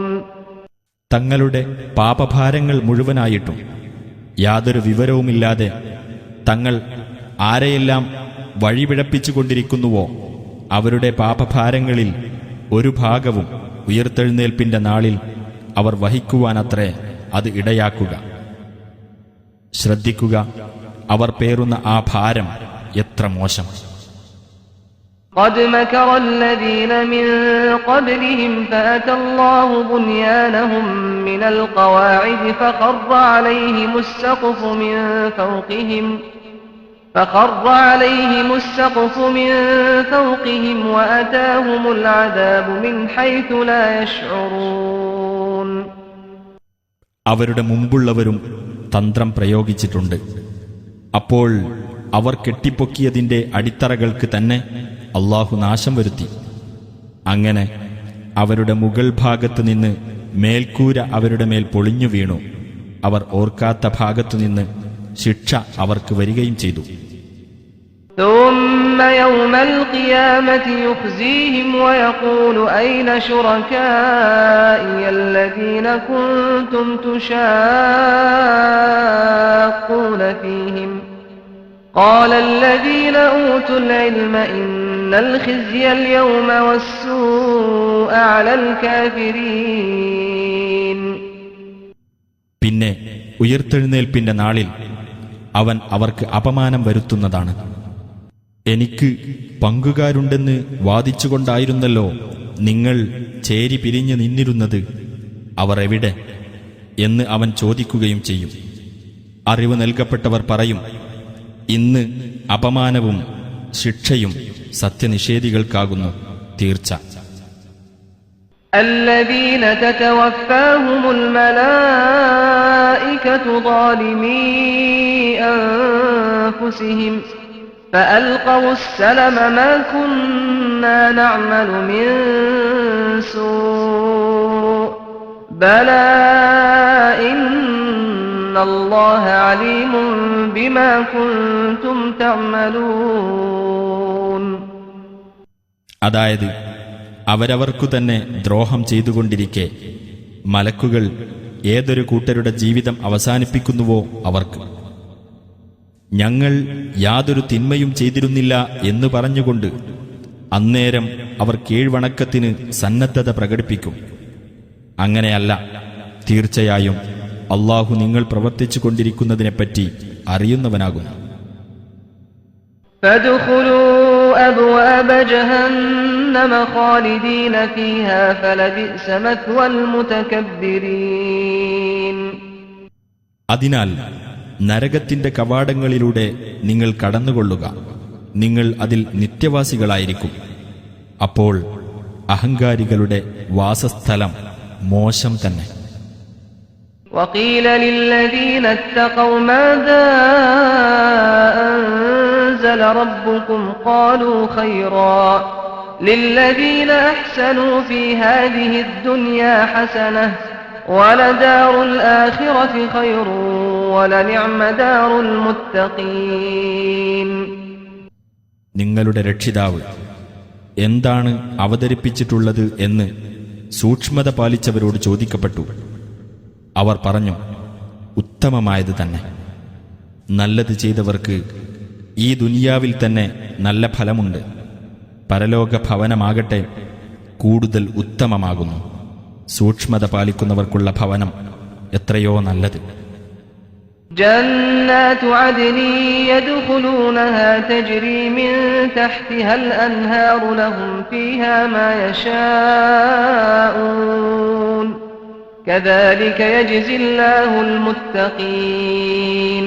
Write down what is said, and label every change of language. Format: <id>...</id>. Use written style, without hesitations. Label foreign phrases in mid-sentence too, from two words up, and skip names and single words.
<ml>തങ്ങളുടെ പാപഭാരങ്ങൾ മുഴുവനായിട്ടും യാതൊരു വിവരവുമില്ലാതെ തങ്ങൾ ആരെയെല്ലാം വഴിപിഴപ്പിച്ചുകൊണ്ടിരിക്കുന്നുവോ അവരുടെ പാപഭാരങ്ങളിൽ ഒരു ഭാഗവും ഉയിർത്തെഴുന്നേൽപ്പിന്റെ നാളിൽ അവർ വഹിക്കുവാനത്രേ അത് ഇടയാക്കുക. ശ്രദ്ധിക്കുക, അവർ പേറുന്ന ആ ഭാരം എത്ര മോശം.</ml> <ar>قد مكر الذين من قبلهم فأتى الله بنيانهم من القواعد فخر عليهم السقف من فوقهم وأتاهم العذاب من حيث لا يشعرون.</ar> <ml>അവരുടെ മുമ്പുള്ളവരും തന്ത്രം പ്രയോഗിച്ചിട്ടുണ്ട്. അപ്പോൾ അവർ കെട്ടിപ്പൊക്കിയതിന്റെ അടിത്തറകൾക്ക് തന്നെ അല്ലാഹു നാശം വരുത്തി. അങ്ങനെ അവരുടെ മുകൾ ഭാഗത്തു നിന്ന് മേൽക്കൂര അവരുടെ മേൽ പൊളിഞ്ഞു വീണു. അവർ ഓർക്കാത്ത ഭാഗത്തുനിന്ന് ശിക്ഷ അവർക്ക് വരികയും ചെയ്തു.</ml> <ar>ثم يوم القيامة يخزيهم ويقول أين شركائي الذين كنتم تشاقون فيهم قال الذين أوتوا العلم إن الخزي اليوم والسوء على الكافرين.</ar> <ml>പിന്നെ ഉയിർത്തെഴുന്നേൽപ്പിന്റെ നാളിൽ അവൻ അവർക്ക് അപമാനം വരുത്തുന്നതാണ്. എനിക്ക് പങ്കുകാരുണ്ടെന്ന് വാദിച്ചുകൊണ്ടായിരുന്നല്ലോ നിങ്ങൾ ചേരി പിരിഞ്ഞു നിന്നിരുന്നത്, അവർ എവിടെ എന്ന് അവൻ ചോദിക്കുകയും ചെയ്യും. അറിവ് നൽകപ്പെട്ടവർ പറയും, ഇന്ന് അപമാനവും ശിക്ഷയും സത്യനിഷേധികൾക്കാകുന്നു, തീർച്ച.</ml> <ar>الذين تتوفاهم الملائكة ظالمي أنفسهم فألقوا السلم ما كنا نعمل من سوء بلى إن الله عليم بما كنتم تعملون.</ar> <ml>അതായത് അവരവർക്കു തന്നെ ദ്രോഹം ചെയ്തുകൊണ്ടിരിക്കെ മലക്കുകൾ ഏതൊരു കൂട്ടരുടെ ജീവിതം അവസാനിപ്പിക്കുന്നുവോ അവർക്ക്, ഞങ്ങൾ യാതൊരു തിന്മയും ചെയ്തിരുന്നില്ല എന്ന് പറഞ്ഞുകൊണ്ട് അന്നേരം അവർ കീഴ്വണക്കത്തിന് സന്നദ്ധത പ്രകടിപ്പിക്കും. അങ്ങനെയല്ല, തീർച്ചയായും അല്ലാഹു നിങ്ങൾ പ്രവർത്തിച്ചു കൊണ്ടിരിക്കുന്നതിനെപ്പറ്റി അറിയുന്നവനാകുന്നു.</ml> <ar>فادخلوا أبواب جهنم خالدين فيها فلبئس مثوى المتكبرين.</ar> <ml>അതിനാൽ നരകത്തിന്റെ കവാടങ്ങളിലൂടെ നിങ്ങൾ കടന്നുകൊള്ളുക, നിങ്ങൾ അതിൽ നിത്യവാസികളായിരിക്കും. അപ്പോൾ അഹങ്കാരികളുടെ വാസസ്ഥലം മോശം തന്നെ.</ml> <ar>وقيل للذين اتقوا ماذا أنزل ربكم قالوا خيرا للذين أحسنوا في هذه الدنيا حسنة ولدار الآخرة خير ولنعم دار المتقين.</ar> <ml>നിങ്ങളുടെ രക്ഷിതാവ് എന്താണ് അവതരിപ്പിച്ചിട്ടുള്ളത് എന്ന് സൂക്ഷ്മത പാലിച്ചവരോട് ചോദിക്കപ്പെട്ടു. അവർ പറഞ്ഞു, ഉത്തമമായത് തന്നെ. നല്ലത് ചെയ്തവർക്ക് ഈ ദുനിയാവിൽ തന്നെ നല്ല ഫലമുണ്ട്. പരലോക ഭവനമാകട്ടെ കൂടുതൽ ഉത്തമമാകുന്നു. സൂക്ഷ്മത പാലിക്കുന്നവർക്കുള്ള ഭവനം എത്രയോ നല്ലത്.</ml> <ar>جنات عدن يدخلونها تجري من تحتها الأنهار لهم فيها ما يشاءون كذلك يجزي الله المتقين.</ar>